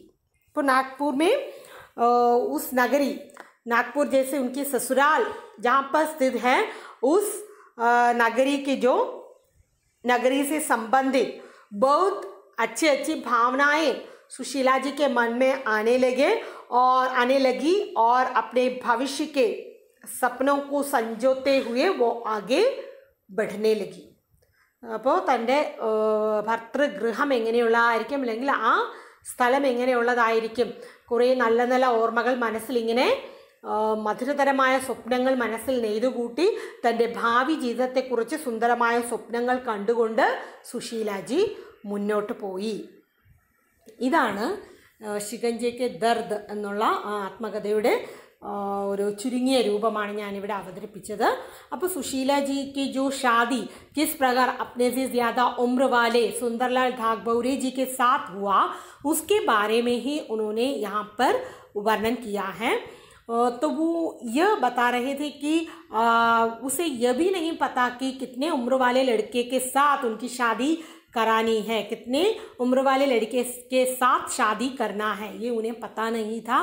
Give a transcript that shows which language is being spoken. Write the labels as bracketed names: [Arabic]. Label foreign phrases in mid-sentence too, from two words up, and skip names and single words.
[Hindi] तो नागपुर में उस नगरी, नागपुर जैसे उनकी ससुराल जहाँ पर स्थित है, उस नगरी की जो नगरी से संबंधित बहुत अच्छी भावनाएं सुशीला जी के मन में आने लगी और अपने भविष्य के सपनों को संजोते हुए वो आगे बढ़ने लगी. [Malayalam] അപ്പോൾ തൻ്റെ ഭർതൃഗൃഹം എങ്ങനെയുള്ളതായിരിക്കും അല്ലെങ്കിൽ ആ സ്ഥലം എങ്ങനെയുള്ളതായിരിക്കും, കുറേ നല്ല നല്ല ഓർമ്മകൾ മനസ്സിലിങ്ങനെ മധുരതരമായ സ്വപ്നങ്ങൾ മനസ്സിൽ നെയ്തുകൂട്ടി തൻ്റെ ഭാവി ജീവിതത്തെക്കുറിച്ച് സുന്ദരമായ സ്വപ്നങ്ങൾ കണ്ടുകൊണ്ട് സുശീലാജി മുന്നോട്ട് പോയി. ഇതാണ് ശികഞ്ചേക്ക് ദർദ് എന്നുള്ള ആത്മകഥയുടെ ഒരു ചുരുങ്ങിയ രൂപമാണ് ഞാനിവിടെ അവതരിപ്പിച്ചത്. [Hindi] അപ്പോൾ സുശീലാജി की जो शादी किस प्रकार अपने से ज़्यादा उम्र वाले सुंदरलाल ठाकुर जी के साथ हुआ उसके बारे में ही उन्होंने यहाँ पर वर्णन किया है. तो वो यह बता रहे थे कि उसे यह भी नहीं पता कि कितने उम्र वाले लड़के के साथ उनकी शादी करानी है, कितने उम्र वाले लड़के के साथ शादी करना है, ये उन्हें पता नहीं था.